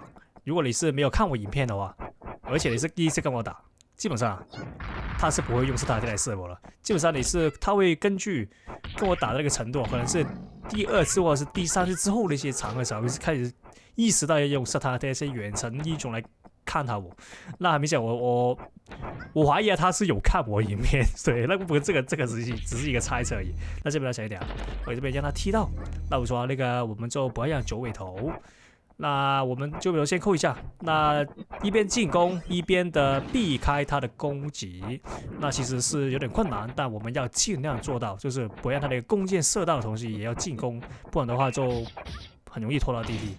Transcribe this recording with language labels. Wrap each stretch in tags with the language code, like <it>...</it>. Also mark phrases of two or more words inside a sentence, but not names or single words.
<zh>如果你是沒有看我影片的話，而且你是第一次跟我打，基本上他是不會用沙灘attack來射我了。基本上他會根據跟我打的那個程度，可能是第2次或者是第3次之後的一些場合才會開始意識到要用沙灘attack一些遠程英雄來看他我。那很明顯我懷疑他是有看我影片，對，那不過這個只是一個猜測而已。那這邊來小一點，我這邊讓他踢到，那我說那個我們就不要讓九尾頭。那我們就先扣一下，那一邊進攻一邊的避開他的攻擊，那其實是有點困難，但我們要盡量做到，就是不讓他的弓箭射到的同時也要進攻，不然的話就很容易拖到地皮。</zh>